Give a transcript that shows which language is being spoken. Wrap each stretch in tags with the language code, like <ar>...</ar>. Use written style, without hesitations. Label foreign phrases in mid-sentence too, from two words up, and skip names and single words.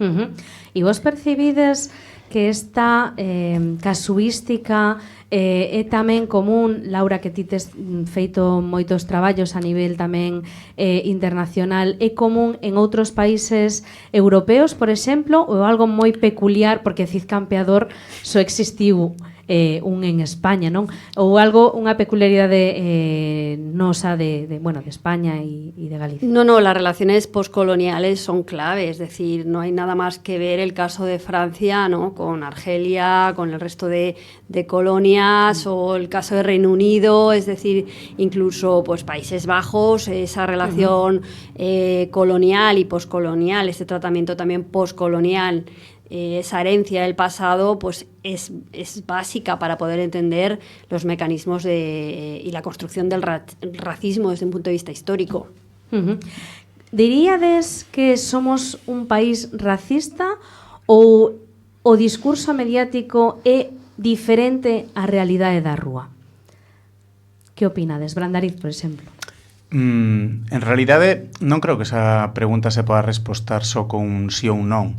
<gl>E vos percibides que esta casuística é tamén común, Laura, que ti tes feito moitos traballos a nivel tamén internacional, é común en outros países europeos, por exemplo, ou algo moi peculiar, porque Cid Campeador só existiu un en España, non? Ou algo, unha peculiaridade nosa de España e de Galicia.</gl> <es>No, las relaciones poscoloniales son clave, es decir, no hay nada más que ver el caso de Francia, ¿no? Con Argelia, con el resto de colonias, o el caso de Reino Unido, es decir, incluso pues Países Bajos, esa relación colonial y poscolonial, este tratamiento también poscolonial, esa herencia del pasado, pues es básica para poder entender los mecanismos y la construcción del racismo desde un punto de vista histórico.</es> <gl>Diríades que somos un país racista ou o discurso mediático é diferente á realidade da rúa? Que opinades? Brandariz, por exemplo. En realidade, non creo que esa pregunta se poda respostar só con un sí ou un non.</gl>